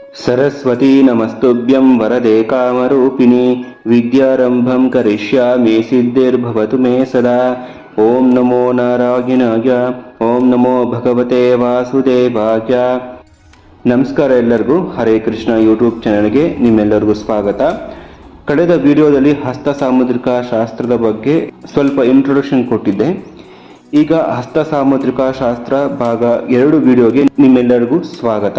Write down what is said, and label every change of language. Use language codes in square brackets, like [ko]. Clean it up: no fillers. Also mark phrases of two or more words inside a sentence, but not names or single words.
[sa] सरस्वती नमस्तुभ्यं वरदे कामरूपिणी विद्यारंभं करिष्यामि सिद्धिर्भवतु मे सदा। ओम नमो नारायणाय, ओम नमो भगवते वासुदेवाय। [kn] ನಮಸ್ಕಾರ ಎಲ್ಲರಿಗೂ, ಹರೇ ಕೃಷ್ಣ ಯೂಟ್ಯೂಬ್ ಚಾನೆಲ್ಗೆ ನಿಮ್ಮೆಲ್ಲರಿಗೂ ಸ್ವಾಗತ. ಕಳೆದ ವಿಡಿಯೋದಲ್ಲಿ ಹಸ್ತ ಸಾಮುದ್ರಿಕ ಶಾಸ್ತ್ರದ ಬಗ್ಗೆ ಸ್ವಲ್ಪ ಇಂಟ್ರೊಡಕ್ಷನ್ ಕೊಟ್ಟಿದ್ದೆ. ಈಗ ಹಸ್ತ ಸಾಮುದ್ರಿಕ ಶಾಸ್ತ್ರ ಭಾಗ 2 ವಿಡಿಯೋಗೆ ನಿಮ್ಮೆಲ್ಲರಿಗೂ ಸ್ವಾಗತ.